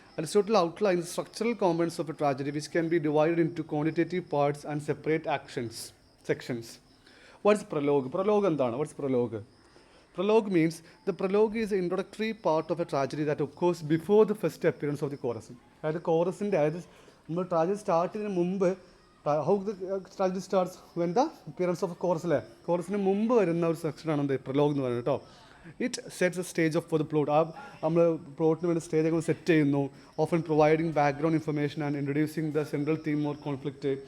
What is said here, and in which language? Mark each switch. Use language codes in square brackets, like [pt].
[en] Aristotle outlines structural components of a tragedy which can be divided into quantitative parts and separate actions sections. What's prologue? [ml] Prologue എന്താണ്? [en] What's prologue? Prologue means the prologue is the introductory part of a tragedy that occurs before the first appearance of the chorus. [ml] അതായത് കോറസിൻ്റെ, അതായത് നമ്മൾ tragedy start ചെയ്യുന്നതിന് മുമ്പ്, [en] how the tragedy starts when the appearance of chorus, [ml] അല്ലേ? കോറസിന് മുമ്പ് വരുന്ന ഒരു സെക്ഷനാണ് എന്ത് പ്രൊലോഗ് എന്ന് പറയുന്നത് കേട്ടോ. [en] It sets a stage of for the plot. [ml] ആ നമ്മൾ പ്ലോട്ടിന് വേണ്ടി സ്റ്റേജ് ഒക്കെ സെറ്റ് ചെയ്യുന്നു. [en] Often providing background information and introducing the central theme or conflict.